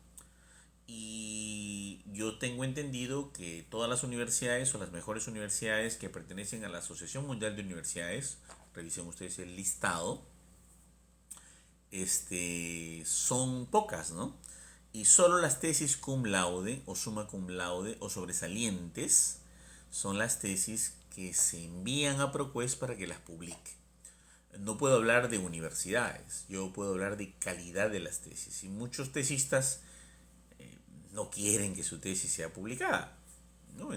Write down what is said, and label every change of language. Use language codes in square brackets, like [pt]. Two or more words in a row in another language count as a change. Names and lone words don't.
[es] Y yo tengo entendido que todas las universidades o las mejores universidades que pertenecen a la Asociación Mundial de Universidades, revisen ustedes el listado, son pocas, ¿no? Y solo las tesis [la] cum laude [es] o [la] summa cum laude [es] o sobresalientes son las tesis que se envían a ProQuest para que las publique. No puedo hablar de universidades, yo puedo hablar de calidad de las tesis. Y muchos tesistas no quieren que su tesis sea publicada, ¿no?